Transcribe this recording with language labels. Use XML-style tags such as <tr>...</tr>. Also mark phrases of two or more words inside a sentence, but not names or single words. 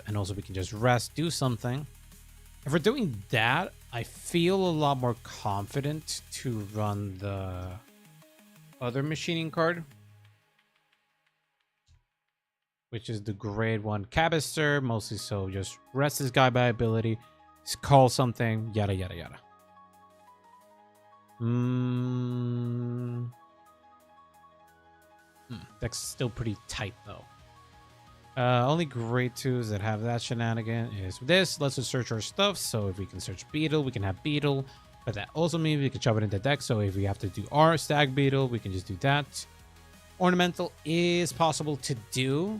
<en>And also we can just rest, do something. If we're doing that, I feel a lot more confident to run the other machining card, which is the grade 1 Cabister, mostly so just rest this guy by ability, call something, yada yada yada. Deck's still pretty tight though. Only grade 2s that have that shenanigan is this. Let's just search our stuff. So if we can search Beetle, we can have Beetle. But that also means we can shove it into deck. So if we have to do our Stag Beetle, we can just do that. Ornamental is possible to do.</en>